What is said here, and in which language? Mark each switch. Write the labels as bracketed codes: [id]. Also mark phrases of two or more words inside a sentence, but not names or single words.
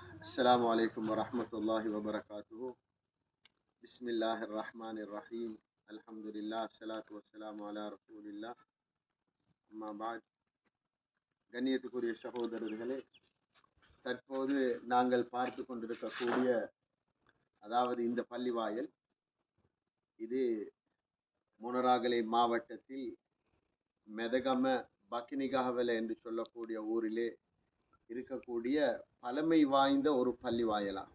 [ar] السلام عليكم ورحمة الله وبركاته. بسم الله الرحمن الرحيم. الحمد لله الصلاة والسلام على رسول الله. أما بعد. [ta] கண்ணியத்துக்குரிய சகோதரர்களே, தற்போது நாங்கள் பார்த்து கொண்டிருக்கக்கூடிய அதாவது இந்த பள்ளிவாயல் இது மொனராகலை மாவட்டத்தில் மெதகம பக்கினிகாவல என்று சொல்லக்கூடிய ஊரிலே இருக்கக்கூடிய பழமை வாய்ந்த ஒரு பள்ளிவாயலாகும்.